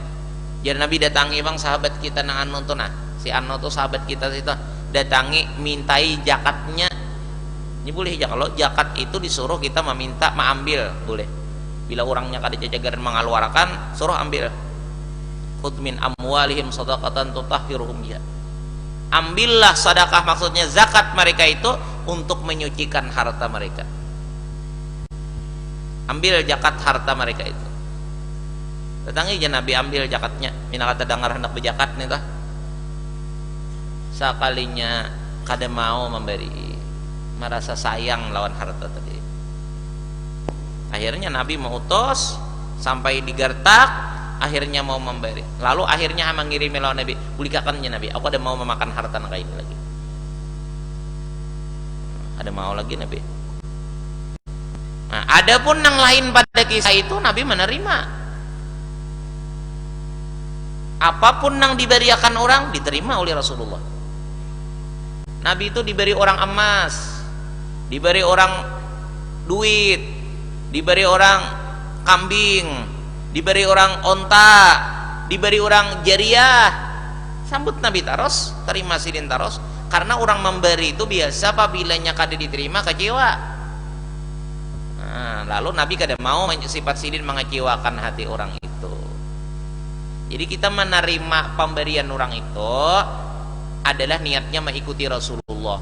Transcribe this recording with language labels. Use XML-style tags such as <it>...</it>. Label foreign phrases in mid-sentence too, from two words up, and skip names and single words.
<bjn>Jadi Nabi datangi bang sahabat kita nang anu tuh nah, si anu tuh sahabat kita situ datangi mintai zakatnya.</bjn> <id>Ini boleh ya, kalau zakat itu disuruh kita meminta mengambil boleh.</id> <bjn>Bila orangnya kada jajagan mengeluarkan, suruh ambil.</bjn> <ar>خذ من أموالهم صدقة تطهرهم بها.</ar> <id>Ambillah sedekah, maksudnya zakat mereka itu untuk menyucikan harta mereka. Ambil zakat harta mereka itu. Datangi aja Nabi ambil zakatnya.</id> <bjn>Mina kata dengar hendak berzakat nih tah. Sekalinya kada mau memberi, merasa sayang lawan harta tadi.</bjn> <id>Akhirnya Nabi mengutus sampai digertak, akhirnya mau memberi. Lalu akhirnya mengirimi lawan Nabi, "Bulikakannya Nabi, aku ada mau memakan harta kayak ini lagi." Ada mau lagi Nabi. Nah, adapun yang lain pada kisah itu Nabi menerima. Apapun yang diberikan orang diterima oleh Rasulullah. Nabi itu diberi orang emas, diberi orang duit, diberi orang kambing, diberi orang onta, diberi orang jariah.</id> <bjn>Sambut Nabi taros, terima sidin taros.</bjn> <id>Karena orang memberi itu biasa apabila kada diterima kecewa. Nah, lalu Nabi kada mau sifat sidin mengecewakan hati orang itu. Jadi kita menerima pemberian orang itu adalah niatnya mengikuti Rasulullah.</id>